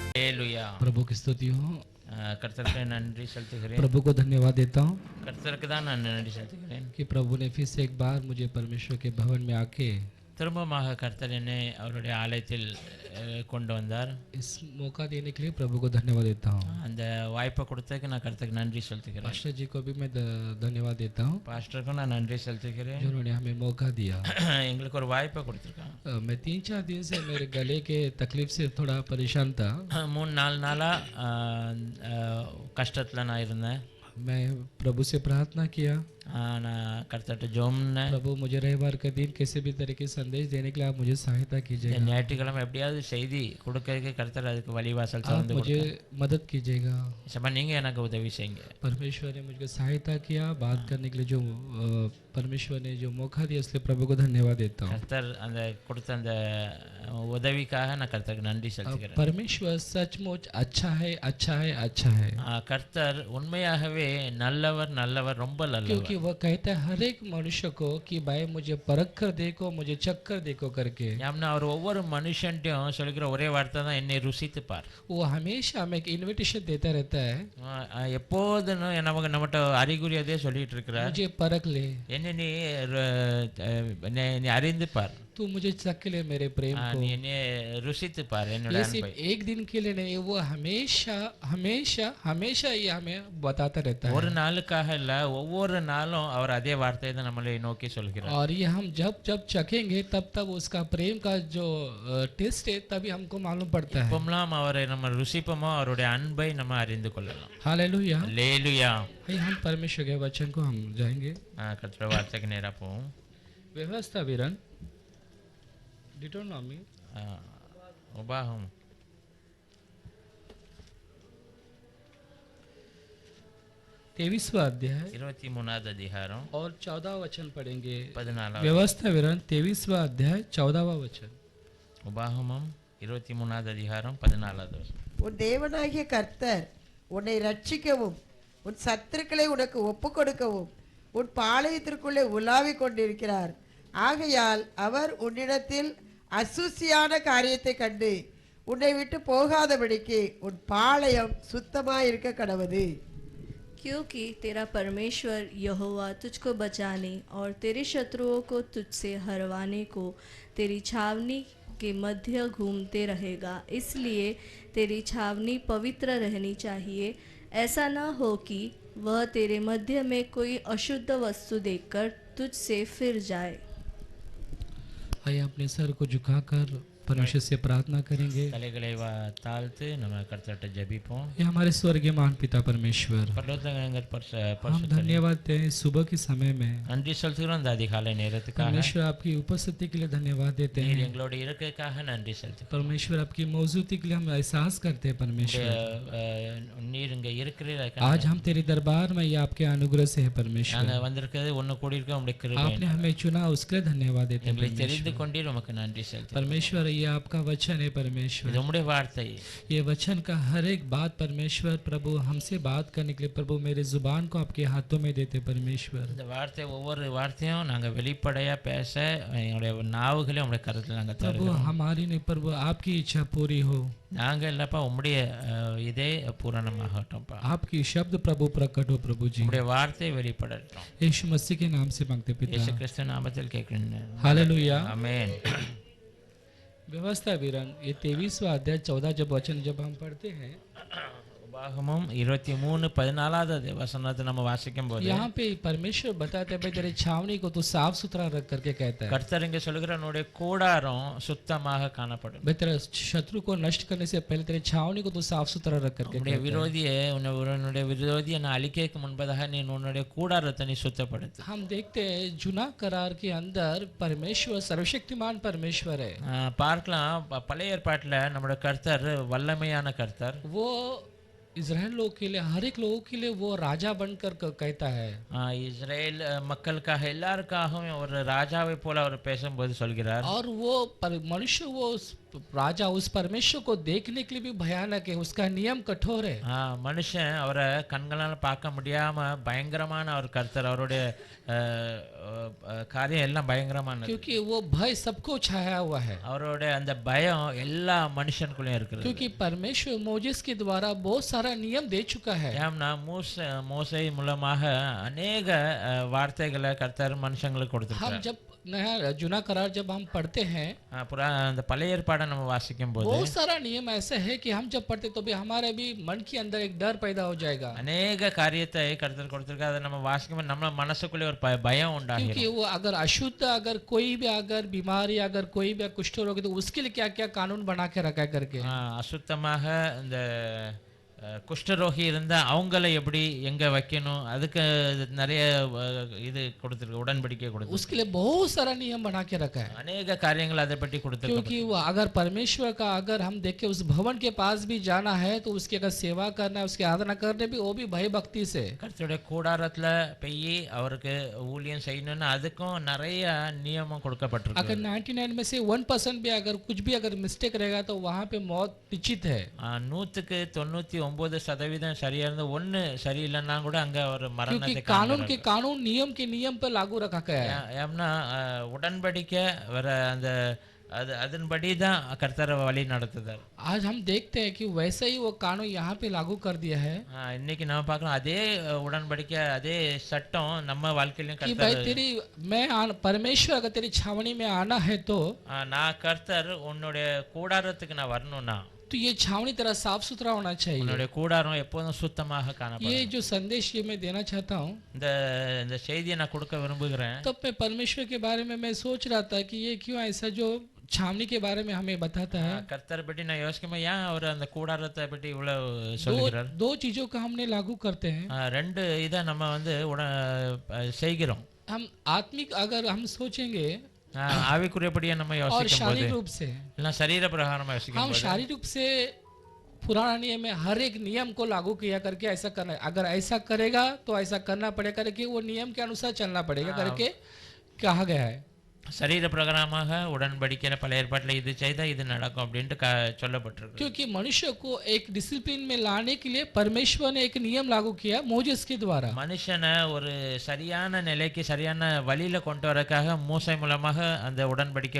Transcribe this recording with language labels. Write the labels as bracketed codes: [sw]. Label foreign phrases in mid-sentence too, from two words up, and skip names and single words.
[ta] அல்லேலூயா. [hi] प्रभु की स्तुति हो। [ta] கர்த்தருக்கு நன்றி செலுத்துகிறேன். [hi] प्रभु को धन्यवाद देता हूँ [ta] கர்த்தருக்கு தான் நான் நன்றி செலுத்துகிறேன். [hi] कि प्रभु ने फिर से एक बार मुझे परमेश्वर के भवन में आके [ta] திரும்பமாக கர்த்தர் என்னை அவருடைய ஆலயத்தில் கொண்டு வந்தார். [hi] इस मौका देने के लिए प्रभु को धन्यवाद देता हूँ। [ta] அந்த வாய்ப்பை கொடுத்ததுக்கு நான் கர்த்தருக்கு நன்றி செலுத்துகிறேன். [hi] पास्टर जी को भी मैं धन्यवाद देता हूँ [ta] பாஸ்டருக்கும் நான் நன்றி செலுத்துகிறேன். [hi] जिन्होंने हमें मौका दिया। [ta] எங்களுக்கு ஒரு வாய்ப்பை கொடுத்துருக்காங்க. [hi] मैं 3-4 दिन से मेरे गले के तकलीफ से थोड़ा परेशान था। [ta] 3-4 நாளா கஷ்டத்தில் நான் இருந்தேன். [hi] मैं प्रभु से प्रार्थना किया, [ta] நான் கர்த்தர்கிட்ட ஜெபம்னேன். [hi] प्रभु मुझे रविवार के दिन किसी भी तरह के संदेश देने के लिए आप मुझे सहायता कीजिएगा, [ta] ஞாயிற்றுக்கிழமை எப்படியாவது செய்தி கொடுக்கறதுக்கு கர்த்தர் அதுக்கு வழிவாசல் [hi] आप [ta] திறந்து [hi] मुझे मदद कीजिएगा। [ta] சபா நீங்க எனக்கு உதவி செய்யுங்க. [hi] परमेश्वर ने मुझे सहायता किया बात करने के लिए, जो परमेश्वर ने जो मौका दिया इसलिए प्रभु को धन्यवाद देता हूँ। [ta] கர்த்தர் அந்த கொடுத்த அந்த உதவிக்காக நான் கர்த்தருக்கு நன்றி செலுத்துகிறேன். [hi] परमेश्वर सचमुच अच्छा है, अच्छा है, अच्छा है। [ta] கர்த்தர் உண்மையாகவே நல்லவர், நல்லவர், ரொம்ப நல்லவர். [hi] क्योंकि वह कहता है हर एक मनुष्य को कि भाई मुझे परख कर देखो, मुझे चख कर देखो करके। [ta] யாம்னா அவர் ஒவ்வொரு மனுஷன்ட்டையும் சொல்லுகிற ஒரே வார்த்தை தான் என்னை ருசித்து பார். [hi] वो हमेशा हमें एक इनविटेशन देता रहता है, [ta] எப்போதும் நமக்கு நம்மகிட்ட அறிகுறி அதே சொல்லிட்டு இருக்கிறார். [hi] मुझे परख ले, [ta] என்னை நீ அறிந்து பார், [hi] तू मुझे चख ले मेरे प्रेम को। [ta] நீ என்னை ருசித்து பார் என்னோட [hi] ये [ta] அன்பை. [hi] सिर्फ एक दिन के लिए नहीं, वो हमेशा हमेशा हमेशा ये हमें बताता रहता है। [ta] ஒரு நாளுக்காக இல்ல, ஒவ்வொரு நாளும் அவர் அதே வார்த்தையை தான் நம்மளை நோக்கி சொல்கிறார். [hi] और ये हम जब जब चखेंगे तब तब उसका प्रेम का जो टेस्ट है तभी हमको मालूम पड़ता है। [ta] எப்போமெல்லாம் அவரை நம்ம ருசிப்போமோ அவருடைய अன்பை நம்ம அறிந்து கொள்ளலாம். [hi] हालेलुया। [ta] அல்லேலூயா. [hi] आइए हम परमेश्वर के वचन को हम जाएंगे। [ta] கர்த்தருடைய வார்த்தைக்கு நேரா போவோம். [hi] व्यवस्था विवरण डिटोनॉमी [ta] உபாகம் [hi] 23वां अध्याय [ta] 23வது அதிகாரம் [hi] और 14वां वचन पढ़ेंगे। [ta] 14வது. [hi] व्यवस्था विवरण 23वां अध्याय 14वां वचन। [ta] உபாகமம் 23வது அதிகாரம் 14வது வசனம். உன் தேவனாகிய கர்த்தர் உன்னை ரட்சிக்கவும் உன் சத்துருக்களை உனக்கு ஒப்புக் கொடுக்கவும் உன் பாளையத்திற்குள்ளே உலாவிக் கொண்டிருக்கிறார். ஆகையால் அவர் உன்னிடத்தில் அசூசியான காரியத்தை கண்டு உன்னை விட்டு போகாதபடிக்கு உன் பாளையம் சுத்தமாயிருக்க கடவது. [hi] क्योंकि तेरा परमेश्वर यहोवा तुझको बचाने और तेरे शत्रुओं को तुझसे हरवाने को तेरी छावनी के मध्य घूमते रहेगा, इसलिए तेरी छावनी पवित्र रहनी चाहिए। ऐसा न हो कि वह तेरे मध्य में कोई अशुद्ध वस्तु देखकर तुझसे फिर जाए। आइए अपने सर को झुकाकर परमेश्वर से प्रार्थना करेंगे। [ta] தலைகளை தாழ்த்து நம்ம கர்த்தர்கிட்ட ஜெபிப்போம். [hi] ये हमारे स्वर्गीय महान पिता परमेश्वर, [ta] பரலோகங்கள் [hi] हम धन्यवाद देते हैं सुबह के समय में। [ta] நன்றி செலுத்துகிறோம் இந்த அதிகாலை நேரத்துக்காக. [hi] परमेश्वर आपकी उपस्थिति के लिए धन्यवाद देते [ta] நீர் [hi] हैं। [ta] எங்களோட இருக்கிறதுக்காக நன்றி செலுத்துகிறோம். [hi] परमेश्वर आपकी मौजूदगी के लिए हम एहसास करते हैं। परमेश्वर [ta] நீர் இங்க இருக்கிறீர்கள். [hi] आज हम तेरे दरबार में, ये आपके अनुग्रह से है परमेश्वर। [ta] நாங்க வந்திருக்கிறது ஒன்னு கூடி இருக்க உங்களுடைய கிருபை. [hi] आपने हमें चुना उसके लिए धन्यवाद देते हैं [ta] எங்களை தெரிந்து [hi] परमेश्वर। [ta] கொண்டீர், உமக்கு நன்றி செலுத்துகிறோம். [hi] परमेश्वर ये आपका वचन है परमेश्वर, [ta] இது உம்முடைய வார்த்தை. [hi] ये वचन का हर एक बात परमेश्वर प्रभु हमसे बात करने के लिए प्रभु मेरे जुबान को आपके हाथों में देते परमेश्वर। [ta] இந்த வார்த்தை ஒவ்வொரு வார்த்தையும் நாங்க வெளிப்படையா பேச எங்களுடைய நாவுகளே உங்களுடைய கருத்துல நாங்க [hi] प्रभु [ta] தருகிறோம். [hi] हमारी नहीं प्रभु आपकी इच्छा पूरी हो, [ta] நாங்க இல்லப்பா உம்முடைய இதே பூரணமாகட்டும்ப்பா. [hi] आपकी शब्द प्रभु प्रकट हो प्रभु जी। [ta] உம்முடைய வார்த்தை வெளிப்படட்டும். [hi] यीशु मसीह के नाम से मांगते [ta] இயேசு [hi] पिता, [ta] கிறிஸ்து நாமத்தில் கேட்கிறேன். [hi] हालेलुया। [ta] ஆமென். [hi] व्यवस्था विवरण ये 23वां अध्याय 14 जब वचन जब हम पढ़ते हैं, [ta] உபாகமம் 23:14 வசனத்தை நம்ம வாசிக்கும் போது [hi] यहाँ पे परमेश्वर बताते हैं भाई तेरे छावनी को तू साफ सुथरा रख करके कहता है। [ta] கர்த்தர் இங்க சொல்லுகிற உன்னுடைய கூடாரம் சுத்தமாக காணப்படும். [hi] भाई तेरे शत्रु को नष्ट करने से पहले तेरे छावनी को तू साफ सुथरा रख करके [ta] உன்னுடைய [hi] कहता है। [ta] உன்னுடைய விரோதியை நான் அழிக்கிறதுக்கு முன்பதாக நீ உன்னுடைய கூடாரத்தை நீ சுத்தப்படுத்து. [hi] हम देखते हैं जुना करार के अंदर परमेश्वर सर्वशक्तिमान परमेश्वर है। [ta] பார்க்கலாம் பழைய ஏற்பாட்டில் நம்முடைய கர்த்தர் வல்லமையான கர்த்தர். [hi] वो इज़राइल लोग के लिए, हर एक लोगों के लिए वो राजा बनकर कहता है। [ta] இஸ்ரேல் மக்களுக்காக எல்லாருக்காகவும் ஒரு ராஜாவை போல அவர் பேசும்போது சொல்கிறார். [hi] और वो मनुष्य वो राजा उस परमेश्वर को देखने के लिए भी भयानक है, उसका नियम कठोर है। [ta] மனுஷன் அவரை கண்களால் பார்க்க முடியாம பயங்கரமான அவர் கர்த்தர், அவருடைய காரியம் எல்லாம் பயங்கரமானது. [hi] क्योंकि वो भय सबको छाया हुआ है, [ta] அவருடைய அந்த பயம் எல்லா மனுஷனுக்குள்ளேயும் இருக்கிறது. [hi] क्योंकि परमेश्वर मोजेस के द्वारा बहुत सारा नियम दे चुका है। [ta] ஏம்னா மோசே மூலமாக அநேக வார்த்தைகளை கர்த்தர் மனுஷங்களுக்கு [hi] हम [ta] கொடுத்திருக்கார். [hi] जब नया जुना करार जब हम पढ़ते हैं, [ta] அந்த பழைய ஏற்பாடை நம்ம வாசிக்கும் போது [hi] बहुत सारा नियम ऐसे है कि हम जब पढ़ते तो भी हमारे भी मन के अंदर एक डर पैदा हो जाएगा, [ta] அநேக காரியத்தை கர்த்தர் கொடுத்திருக்கார். அதை நம்ம வாசிக்கும் போது நம்ம மனசுக்குள்ளே ஒரு பயம் உண்டாகும். [hi] क्योंकि वो अगर अशुद्ध, अगर कोई भी अगर बीमारी, अगर कोई भी कुष्ठ रोग है तो उसके लिए क्या क्या कानून बना के रखा है करके। [ta] அசுத்தமாக இந்த குஷ்டரோகி இருந்தா அவங்கள எப்படி எங்க வைக்கணும், அதுக்கு நிறைய இது கொடுத்திருக்கு, உடன்படிக்கை கொடுத்திருக்கு. [hi] उसके लिए बहुत सारा नियम बना के रखा है, [ta] அநேக காரியங்கள் அதை பற்றி கொடுத்திருக்கு. [hi] क्योंकि वो अगर परमेश्वर का अगर हम देखें उस भवन के पास भी जाना है तो उसकी अगर सेवा करना है, उसकी आराधना करने भी, वो भी भय भक्ति से। [ta] கர்த்தருடைய கூடாரத்துல போய் அவருக்கு ஊழியம் செய்யணும்னா அதுக்கும் நிறைய நியமம் கொடுக்கப்பட்டிருக்கு. [hi] अगर 99 में से 1% भी अगर कुछ भी अगर मिस्टेक रहेगा तो वहाँ पे मौत निश्चित है। [ta] 99% சரியா இருந்து ஒன்னு சரியில்லைன்னா கூட அங்க ஒரு மரணத்தை [hi] क्योंकि कानून के कानून नियम के नियम पर लागू रखा गया है। [ta] ஏம்னா உடன்படிக்கை வர அந்த அதன்படி தான் கர்த்தர் வழி நடத்துதார். [hi] आज हम देखते हैं कि वैसे ही वो कानून यहाँ पे लागू कर दिया है [ta] இன்னைக்கு நம்ம பார்க்கலாம் அதே உடன்படிக்கை அதே சட்டம் நம்ம வாழ்க்கையிலும் [hi] कि भाई [ta] கர்த்தர் [hi] तेरी परमेश्वर अगर तेरी छावनी में आना है तो [ta] நான் கர்த்தர் உன்னுடைய கூடாரத்துக்கு நான் வரணும்னா [hi] तो ये छावनी तेरा साफ सुथरा होना चाहिए। [ta] உன்னுடைய கூடாரம் எப்போதும் சுத்தமாக காணப்படும். [hi] ये जो संदेश ये मैं देना चाहता हूँ, [ta] இந்த செய்தியை நான் கொடுக்க விரும்புகிறேன். [hi] तब मैं परमेश्वर के बारे में मैं सोच रहा था कि ये क्यों ऐसा जो छावनी के बारे में हमें बताता है। [ta] கர்த்தர் பற்றி நான் யோசிக்கும் ஏன் அவர் அந்த கூடாரத்தை பற்றி இவ்வளவு சொல்லுகிறார். [hi] दो चीजों का हमने लागू करते हैं। [ta] ரெண்டு இதை நம்ம வந்து செய்கிறோம். [hi] हम आत्मिक अगर हम सोचेंगे [ta] ஆவிக்குரியபடியே நம்ம [hi] और [ta] யோசிக்கும் போது [hi] शारीरिक रूप से, [ta] இல்ல சரீர பிரகாரமா யோசிக்கும் [hi] हम [ta] போது [hi] शारीरिक रूप से पुराना नियम में हर एक नियम को लागू किया करके ऐसा करना है, अगर ऐसा करेगा तो ऐसा करना पड़ेगा करके वो नियम के अनुसार चलना पड़ेगा करके कहा गया है। [ta] சரீர பிரகாரமாக உடன்படிக்கையில பழைய ஏற்பாட்டில் இது செய்தா இது நடக்கும் அப்படின்ட்டு சொல்லப்பட்டிருக்கு. [hi] क्योंकि मनुष्य को एक डिसिप्लिन में लाने के लिए परमेश्वर ने एक नियम लागू किया मोजेस के द्वारा। [ta] மனுஷனை ஒரு சரியான நிலைக்கு சரியான வழியில கொண்டு வரக்காக மூசை மூலமாக அந்த உடன்படிக்கை